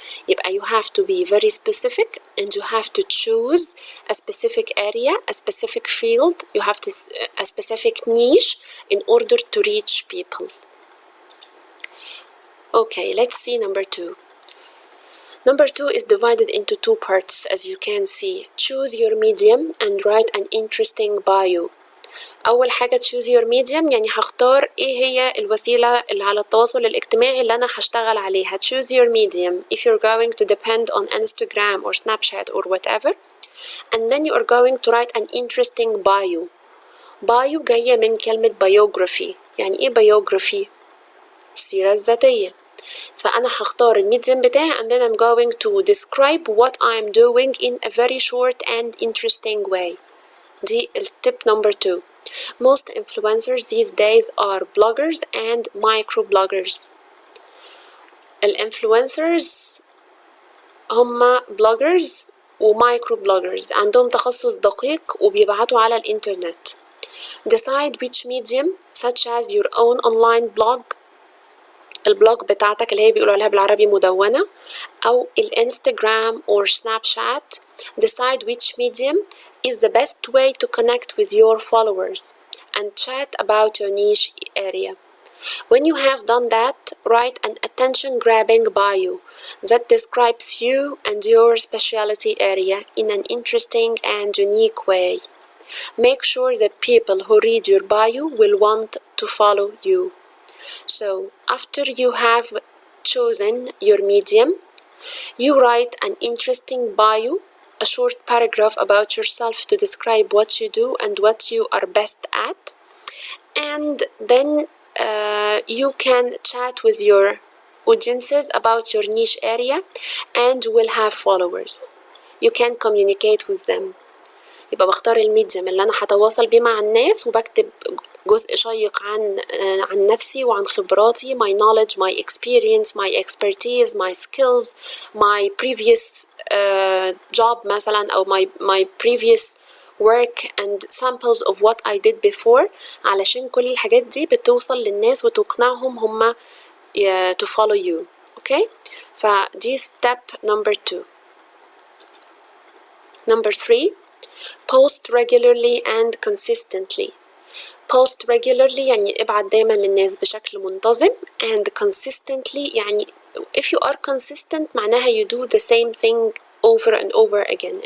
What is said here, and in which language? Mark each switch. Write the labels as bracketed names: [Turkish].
[Arabic] يبقى [English] you have to be very specific and you have to choose a specific area, a specific field, you have to a specific niche in order to reach people. Okay, let's see number 2. Number 2 is divided into 2 parts as you can see. Choose your medium and write an interesting bio. [Arabic] أول حاجة [English] choose your medium [Arabic] يعني هختار إيه هي الوسيلة اللي على التواصل الاجتماعي اللي أنا هشتغل عليها. [English] Choose your medium if you're going to depend on Instagram or Snapchat or whatever. And then you are going to write an interesting bio. [Arabic] Bio جاية من كلمة biography. يعني إيه biography؟ السيرة الذاتية. فأنا هختار الميديم بتاعي [English] and then I'm going to describe what I'm doing in a very short and interesting way. [Arabic] دي التip [English] number 2. Most influencers these days are bloggers and microbloggers. [Arabic] الانفلونسرز هم bloggers ومايكرو-bloggers عندهم تخصص دقيق وبيبعتوا على الإنترنت. [English] Decide which medium such as your own online blog، [Arabic] البلوج بتاعتك اللي هي بيقولوا عليها بالعربي مدونة، أو الانستغرام [English] or Snapchat. Decide which medium is the best way to connect with your followers and chat about your niche area. When you have done that, write an attention-grabbing bio that describes you and your specialty area in an interesting and unique way. Make sure that people who read your bio will want to follow you. So, after you have chosen your medium, you write an interesting bio, a short paragraph about yourself to describe what you do and what you are best at, and then you can chat with your audiences about your niche area and will have followers. You can communicate with them. [Arabic] يبقى بختار الميديم اللي أنا هتواصل بيه مع الناس وبكتب جزء شيق عن نفسي وعن خبراتي، [English] my knowledge, my experience, my expertise, my skills, my previous job [Arabic] مثلا أو [English] my previous work and samples of what I did before، [Arabic] علشان كل الحاجات دي بتوصل للناس وتقنعهم هم [English] to follow you. okay؟ [Arabic] فدي [English] step number 2. number 3. post regularly and consistently. post regularly [Arabic] يعني ابعت دايما للناس بشكل منتظم، [English] and consistently يعني if you are consistent معناها you do the same thing over and over again.